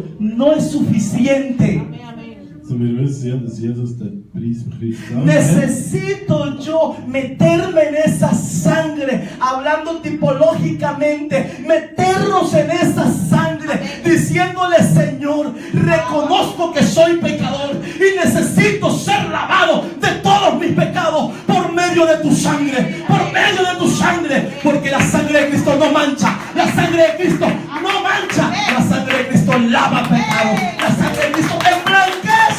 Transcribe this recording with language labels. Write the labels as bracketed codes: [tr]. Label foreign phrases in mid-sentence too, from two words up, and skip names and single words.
[es] No es suficiente. [de] So, wir wissen ja, dass Jesus den Preis für Christus gezahlt hat. [es] Necesito yo meterme en esa sangre, hablando tipológicamente, meternos en esa sangre, diciéndole, Señor, reconozco que soy pecador y necesito ser lavado de todos mis pecados por medio de tu sangre, porque la sangre de Cristo no mancha, la sangre de Cristo no mancha, la sangre de Cristo lava pecado, la sangre de Cristo emblanquece.